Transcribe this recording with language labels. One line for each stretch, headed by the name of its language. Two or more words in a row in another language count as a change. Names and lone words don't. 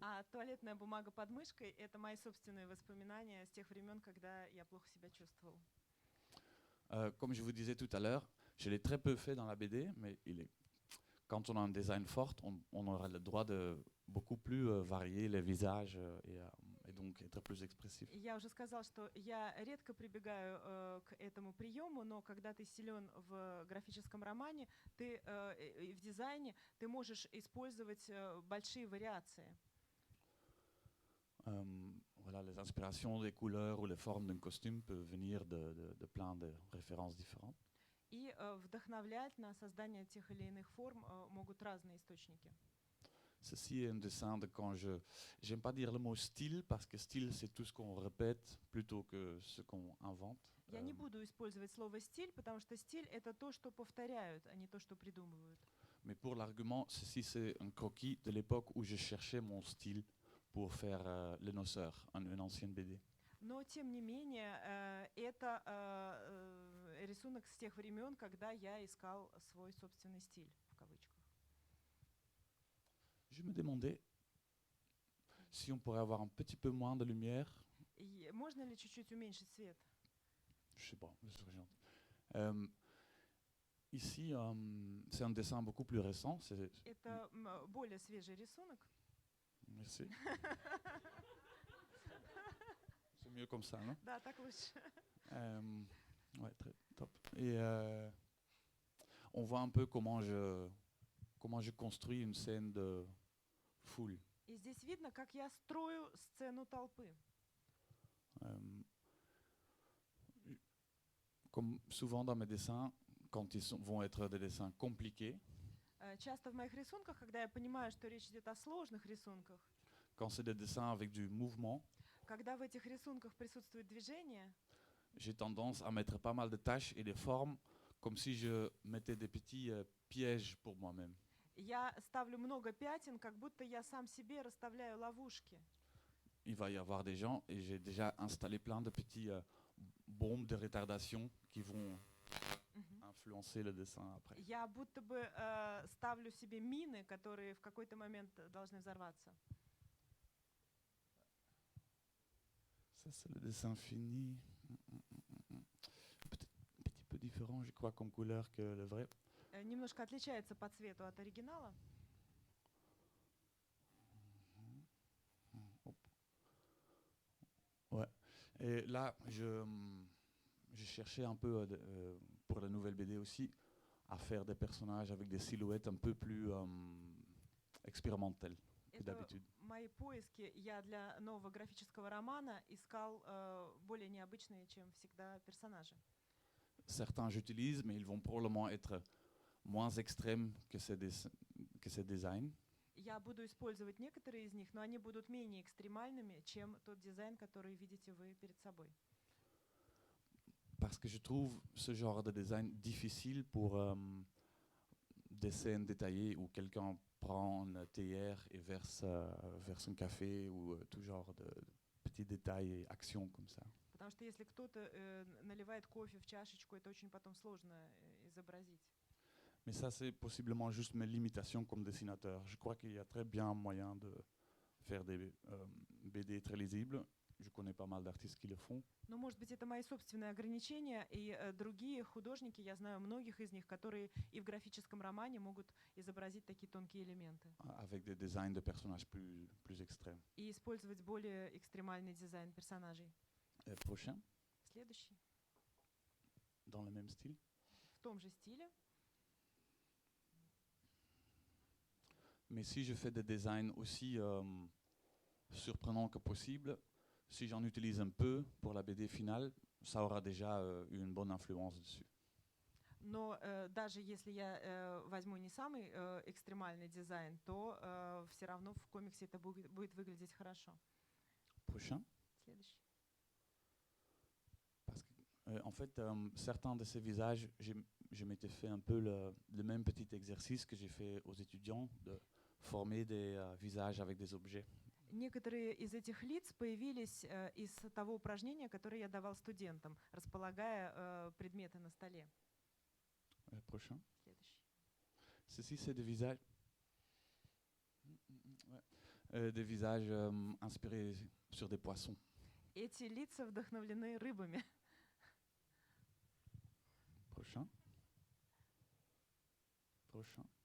Russian: А туалетная бумага под мышкой — это мои собственные воспоминания с тех времен, когда я плохо себя чувствовал.
French: Comme je vous disais tout à l'heure, je l'ai très peu fait dans la BD, mais quand on a un design fort, on aura le droit de beaucoup plus varier les visages et donc être plus expressif.
Russian: Я уже сказал, что я редко прибегаю к этому приему, но когда ты силен в графическом романе, ты в дизайне, ты можешь использовать большие вариации.
French: Voilà, les inspirations des couleurs ou les formes d'un costume peuvent venir de plein de références différentes.
Russian: И вдохновлять на создание тех или иных форм могут разные источники.
French: Ceci est un dessin de quand j'aime pas dire le mot style, parce que style, c'est tout ce qu'on répète plutôt que ce qu'on invente.
Russian: Я не буду использовать слово «стиль», потому что стиль — это то, что повторяют, а не то, что придумывают.
French: Mais pour l'argument, ceci, c'est un croquis de l'époque où je cherchais mon style pour faire Les Noceurs, une ancienne BD.
Russian: Но, тем не менее, это рисунок с тех времен, когда я искал свой собственный стиль, в кавычках.
French: Je me demandais si on pourrait avoir un petit peu moins de lumière.
Russian: И можно ли чуть-чуть уменьшить свет?
French: Je sais pas, je serais gentil. Ici, c'est un dessin beaucoup plus récent.
Russian: Это более свежий рисунок.
French: Merci. C'est mieux comme ça, non?
Russian: Да, так лучше.
French: Ouais, très top. Et on voit un peu comment je construis une scène de foule.
Russian: И здесь видно, как я строю сцену толпы.
French: Comme souvent dans mes dessins, quand ils vont être des dessins compliqués,
Russian: Часто в моих рисунках, когда я понимаю, что речь идет о сложных рисунках,
French: quand c'est des dessins avec du mouvement,
Russian: когда в этих рисунках присутствует движение,
French: j'ai tendance à mettre pas mal de taches et des formes, comme si je mettais des petits pièges pour moi-même.
Russian: я ставлю много пятен, как будто я сам себе расставляю ловушки.
French: Il va y avoir des gens, et j'ai déjà installé plein de petits bombes de retardation qui vont influencer le dessin après.
Russian: Я будто бы ставлю себе мины, которые в какой-то момент должны взорваться.
French: Ça, c'est le dessin fini. Peut-être un petit peu différent, je crois, comme couleur que le vrai.
Russian: Немножко отличается по цвету от оригинала.
French: Ouais. Et là, je cherchais un peu, pour la nouvelle BD aussi, à faire des personnages avec des silhouettes un peu plus expérimentales que d'habitude.
Russian: Мои поиски. Я для нового графического романа искал более необычные, чем всегда, персонажи.
French: Certains j'utilise, mais ils vont probablement être moins extrêmes que ces designs.
Russian: Я буду использовать некоторые из них, но они будут менее экстремальными, чем тот дизайн, который видите вы перед собой.
French: Parce que je trouve ce genre de design difficile pour des scènes détaillées où quelqu'un prend une théière et verse un café ou tout genre de petits détails et actions comme ça.
Russian: Потому что если кто-то наливает кофе в чашечку, это очень потом сложно изобразить.
French: Mais ça, c'est possiblement juste mes limitations comme dessinateur. Je crois qu'il y a très bien moyen de faire des BD très lisibles je connais pas mal d'artistes qui le font.
Russian: Но, может быть, это мои собственные ограничения, и другие художники, я знаю многих из них, которые и в графическом романе могут изобразить такие тонкие элементы
French: Avec des designs de personnages plus extrêmes.
Russian: и использовать более экстремальный дизайн персонажей.
French: Prochain,
Russian: Следующий.
French: dans le même style.
Russian: В том же стиле.
French: Mais si je fais des designs aussi surprenants que possible, si j'en utilise un peu pour la BD finale, ça aura déjà eu une bonne influence dessus.
Russian: Но даже если я возьму не самый экстремальный дизайн, то все равно в комиксе это будет выглядеть хорошо.
French: Prochain.
Russian: Следующий.
French: Parce que, en fait, certains de ces visages, je m'étais fait un peu le même petit exercice que j'ai fait aux étudiants, de former des visages avec des objets.
Russian: Некоторые из этих лиц появились из того упражнения, которое я давал студентам, располагая предметы на столе.
French: Prochain.
Russian: Следующий.
French: Ceci, c'est des visages, des visages inspirés sur des poissons.
Russian: Эти лица вдохновлены рыбами.
French: Prochain. Prochain.